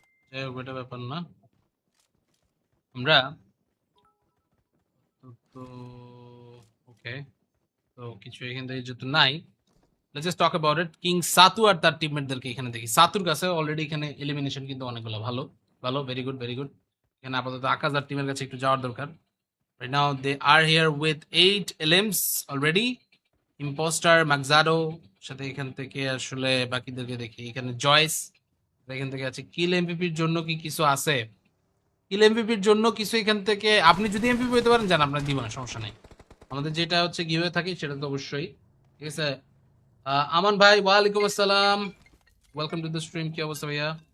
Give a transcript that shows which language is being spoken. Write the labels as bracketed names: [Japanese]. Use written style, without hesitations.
[Bangla] যাই হোক, এটা ব্যাপার না। আমরা তো ওকে, তো কিছু এখান থেকে যেহেতু নাই, [English] Let's just talk about it. [Bangla] King সাতু আর তার টিমমেটদেরকে এখানে দেখি। সাতুর কাছে অলরেডি এখানে এলিমিনেশন কিন্তু অনেকগুলো, ভালো ভালো, [English] Very good very good. [Bangla] এখানে আপাতত আকাশ আর টিমের কাছে একটু যাওয়ার দরকার। [English] Right now they are here with 8 LMs already. [Bangla] Impostor, ম্যাকজাডো, সাথে এখান থেকে আসলে বাকিদেরকে দেখি। এখানে জয়েস, এখান থেকে আছে। কিল এমভিপির জন্য কি কিছু আছে? কিল এমভিপির জন্য কিছু এখান থেকে, আপনি যদি এমভিপি হতে পারেন জান, আপনার দিব না, সমস্যা নাই। আমাদের যেটা হচ্ছে গিভে থাকে সেটা তো অবশ্যই, ঠিক আছে। আমান ভাই, ওয়ালাইকুম আসসালাম, [English] Welcome to the stream. [Bangla] কি অবস্থা ভাইয়া?